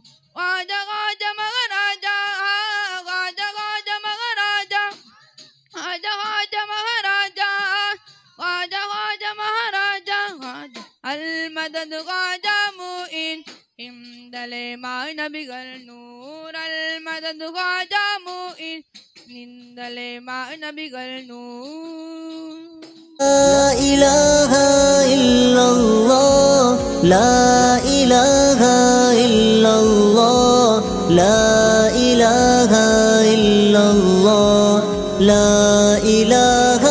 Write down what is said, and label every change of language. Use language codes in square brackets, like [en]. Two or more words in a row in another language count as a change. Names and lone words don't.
[ta] காஜா காஜா மகாராஜா காஜா காஜா மகாராஜா காஜா காஜா மகாராஜா காஜா காஜா மகாராஜா அல்மதத் காஜா முயின் இந்தலே மாநபிகள் நூர் அல்மதத் காஜா முயின் இந்தலே மாநபிகள் நூர். [ar] لا إله إلا الله لا إله إلا الله لا إله إلا الله لا إله